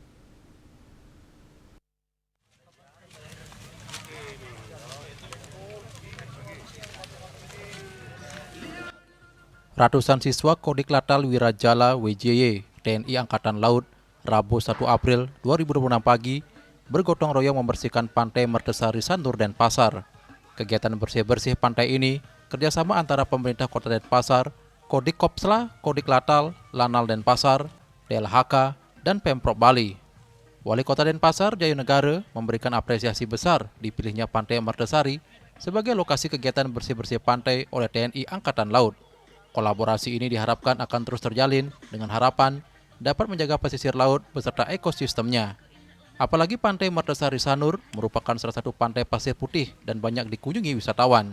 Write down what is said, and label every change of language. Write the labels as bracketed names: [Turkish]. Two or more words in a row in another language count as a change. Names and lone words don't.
[Indonesian] Ratusan siswa Kodik Latal Wirajala WJY TNI Angkatan Laut Rabu 1 April 2026 pagi bergotong royong membersihkan Pantai Mertesari Sanur Denpasar. Kegiatan bersih-bersih pantai ini kerjasama antara pemerintah Kota Denpasar, Kodikopsla, Kodik Latal, Lanal Denpasar, DLHK, dan Pemprov Bali. Wali Kota Denpasar Jayu Negara memberikan apresiasi besar dipilihnya Pantai Mertesari sebagai lokasi kegiatan bersih-bersih pantai oleh TNI Angkatan Laut. Kolaborasi ini diharapkan akan terus terjalin dengan harapan dapat menjaga pesisir laut beserta ekosistemnya. Apalagi Pantai Mertesari Sanur merupakan salah satu pantai pasir putih dan banyak dikunjungi wisatawan.